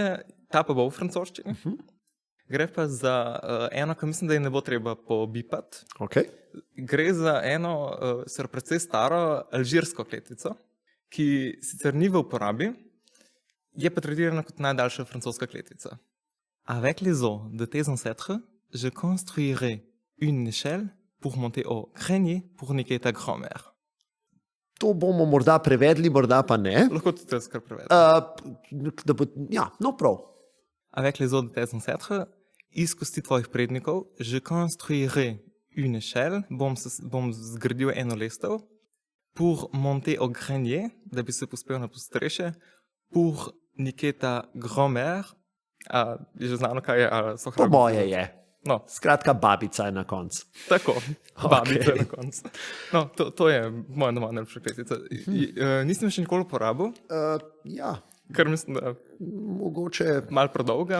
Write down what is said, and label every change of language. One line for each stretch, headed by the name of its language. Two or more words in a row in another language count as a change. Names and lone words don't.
Slovenian: Ta pa bo v francoščini. Gre pa za eno, ki mislim, da je ne bo treba pobipati. Okay. Gre za eno precej staro alžirsko kletvico, ki sicer ni v uporabi, je pa tretirana kot najdaljša francoska kletvica.
French: Avec les os de tes ancêtres, je construirai une échelle pour monter au grenier pour niquer ta grand-mère.
Slovenian: To bomo morda prevedli, morda pa ne. Lahko tudi jaz kar prevedem. Prav.
French: Avec les os de tes ancêtres,
Slovenian: iz kosti tvojih prednikov,
French: je construirai une échelle,
Slovenian: bom zgradil eno lestev,
French: pour monter au grenier,
Slovenian: da bi se pospel na postrešje,
French: pour niquer ta grand-mère,
Slovenian: je že znano, kaj je, Po moje je. No. Skratka, babica je na koncu. Tako, babica je na koncu. No, to je moja doma najljubša kletvica. Nisem še nikoli uporabil. Ja. Ker mislim, da mogoče malo predolga.